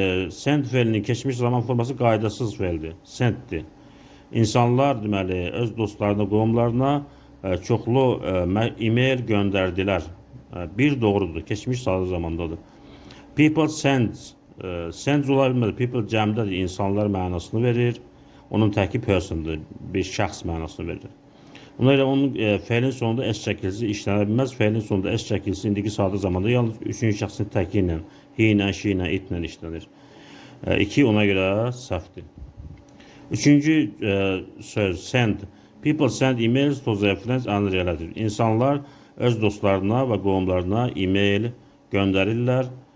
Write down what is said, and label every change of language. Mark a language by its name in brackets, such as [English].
[Azerbaijani] Send fe'linin keçmiş zaman forması qaydasız fe'ldir. Senddir. İnsanlar deməli öz dostlarına, qohumlarına çoxlu e-mail göndərdilər. Bir doğrudur. Keçmiş sadə zamandadır. [English] People sends [Azerbaijani] ola bilməz. People cəmdədir. İnsanlar mənasını verir. Onun təki persondur. Bir şəxs mənasını verir. Ona görə onun fe'lin sonunda S çəkilisi işlənə bilməz. Fe'lin sonunda S çəkilisi indiki sadə zamanda yalnız üçüncü şəxsin təki ilə, he ilə, she ilə, it ilə işlənir. 2 ona görə səhvdir. Üçüncü söz send. [English] People send emails to their friends and relatives. [Azerbaijani] İnsanlar öz dostlarına və qohumlarına e-mail göndərirlər.